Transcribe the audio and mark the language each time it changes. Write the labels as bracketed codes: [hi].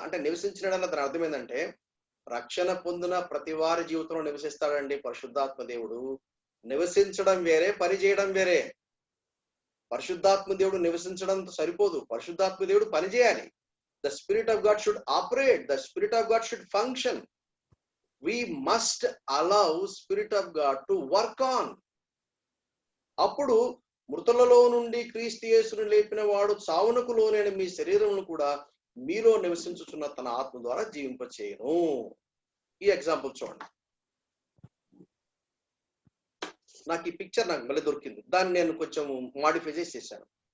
[te] అంటే నివసించినడలా దాని అర్థం ఏంటంటే రక్షణ పొందిన ప్రతి వారి జీవితంలో నివసిస్తాడండి పరిశుద్ధాత్మ దేవుడు. నివసించడం వేరే, పని చేయడం వేరే. పరిశుద్ధాత్మ దేవుడు నివసించడంతో సరిపోదు, పరిశుద్ధాత్మ దేవుడు పని చేయాలి. [en] The spirit of God should operate, the spirit of God should function. We must allow Spirit of God to work on. [te] అప్పుడు మృతులలో నుండి క్రీస్తు యేసును లేపిన వాడు చావునకు లోనైన మీ శరీరమును కూడా మీలో నివసించుచున్న తన ఆత్మ ద్వారా జీవింపచేయును. ఈ ఎగ్జాంపుల్ చూడండి. నాకు ఈ పిక్చర్ మళ్ళీ దొరికింది. దాన్ని నేను కొంచెం మాడిఫై చేశాను.